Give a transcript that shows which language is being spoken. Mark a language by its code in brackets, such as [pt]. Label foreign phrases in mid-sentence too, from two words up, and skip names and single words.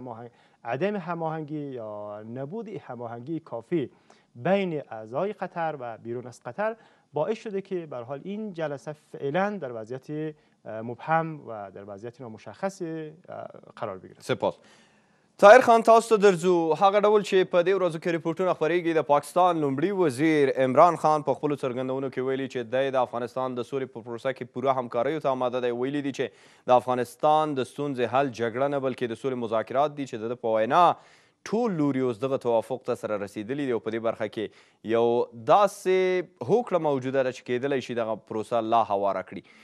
[fa] عدم هماهنگی یا نبود هماهنگی کافی بین اعضای قطر و بیرون از قطر باعث شده که به هر حال این جلسه فعلا در وضعیت مبهم و در وضعیت نامشخص قرار بگیره. سپاس. [ps] طاهر خان تاسو ته درځو هغه ډول چې په دې ورځو کې ریپورټونه خپرېږي د پاکستان لومړي وزیر عمران خان په خپلو څرګندونو کې ویلي چې دی د افغانستان د سولې په پروسه کې پوره همکاریو ته آماده دی. ویلي دي چې د افغانستان د ستونزې حل جګړه نه بلکې د سولې مذاکرات دي چې د ده په وینا ټول لوري اوس دغه توافق ته سره رسېدلي دي او په دې برخه کې یو داسې هوکړه موجوده ده چې کیدلی شي دغه پروسه لا هواره کړي.